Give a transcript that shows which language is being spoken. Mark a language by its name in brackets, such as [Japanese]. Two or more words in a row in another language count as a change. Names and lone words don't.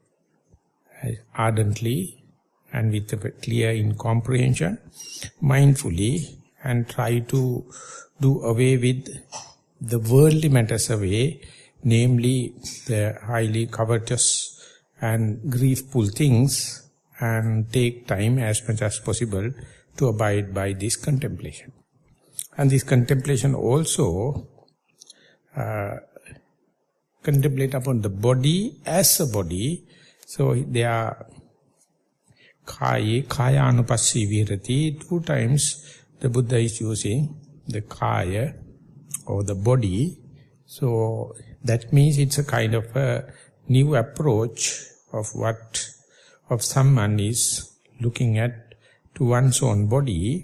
[English] ardently and with a clear incomprehension, mindfully, and try to do away with the worldly matters away, namely the highly covetous and griefful things, and take time as much as possible to abide by this contemplation. And this contemplation also contemplate upon the body as a body. So they are [Pali] kaya anupassī virati. [English] 2 times the Buddha is using the kaya or the body. So that means it's a kind of a new approach of someone is looking at to one's own body.